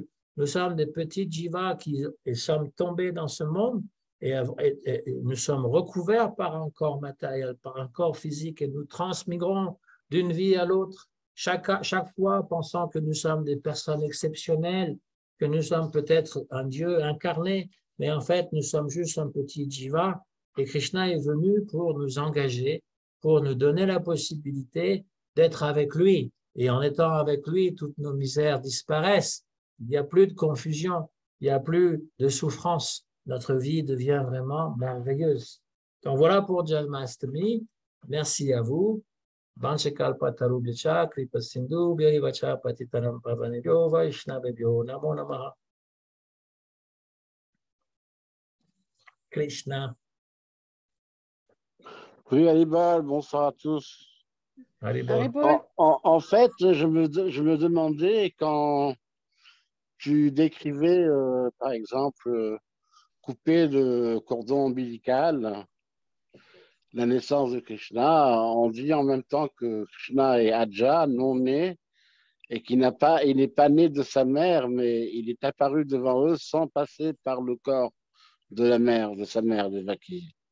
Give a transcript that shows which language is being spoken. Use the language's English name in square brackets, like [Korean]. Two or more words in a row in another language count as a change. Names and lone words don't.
[French] Nous sommes des petits jivas qui sommes tombés dans ce monde et nous sommes recouverts par un corps matériel, par un corps physique et nous transmigrons d'une vie à l'autre, chaque fois pensant que nous sommes des personnes exceptionnelles, que nous sommes peut-être un Dieu incarné, mais en fait, nous sommes juste un petit jiva et Krishna est venu pour nous engager, pour nous donner la possibilité d'être avec lui. Et en étant avec lui, toutes nos misères disparaissent. Il n'y a plus de confusion, il n'y a plus de souffrance. Notre vie devient vraiment merveilleuse. Donc voilà pour Janmashtami. Merci à vous. [Sanskrit] Vanchakalpatarubhyacha, Kripasindu, Bhyayivacha, Patitaram Pavanebhyo, Vaishnavebhyo, Namo Namaha. [French] Krishna. Oui, Hannibal, bonsoir à tous. En fait, je me demandais quand tu décrivais, par exemple, couper le cordon ombilical, la naissance de Krishna, on dit en même temps que Krishna est Aja, non né, et qu'il il n'est pas né de sa mère, mais il est apparu devant eux sans passer par le corps de la mère, de sa mère, Devaki.